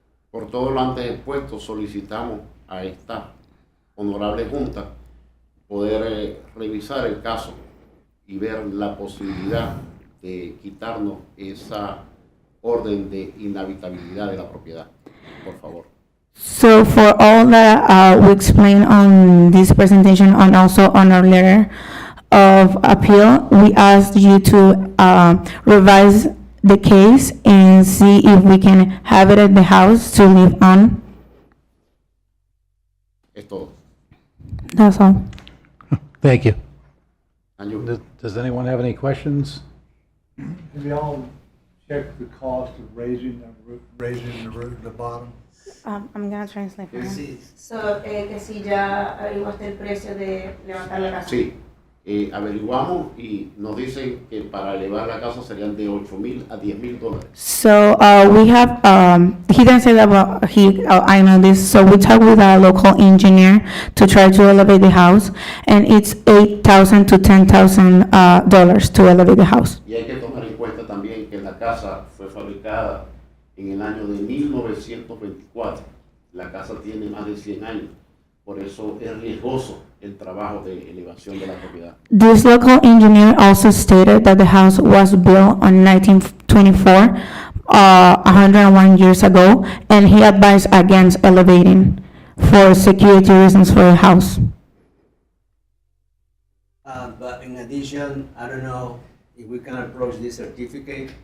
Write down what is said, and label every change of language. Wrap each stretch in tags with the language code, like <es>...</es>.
<es>Por todo lo antes expuesto, solicitamos a esta honorable junta poder revisar el caso y ver la posibilidad de quitarnos esa orden de inhabitabilidad de la propiedad, por favor.</es> <en>So for all that we explained on this presentation and also on our letter of appeal, we asked you to revise the case and see if we can have it at the house to live on. Es todo. That's all. Thank you. And you- Does anyone have any questions? Have y'all checked the cost of raising the roof at the bottom? I'm gonna translate for him.</en> <es>So, que si ya averiguaste el precio de levantar la casa. Sí, averiguamos y nos dicen que para elevar la casa serían de $8,000 a $10,000.</es> <en>So we have, he didn't say that, but I know this. So we talked with a local engineer to try to elevate the house, and it's $8,000 to $10,000 to elevate the house.</en> <es>Y hay que tomar en cuenta también que la casa fue fabricada en el año de 1924. La casa tiene más de 100 años, por eso es riesgoso el trabajo de elevación de la propiedad.</es> <en>This local engineer also stated that the house was built on 1924, 101 years ago, and he advised against elevating. for security reasons for the house. But in addition, I don't know if we can approach this certificate.</en>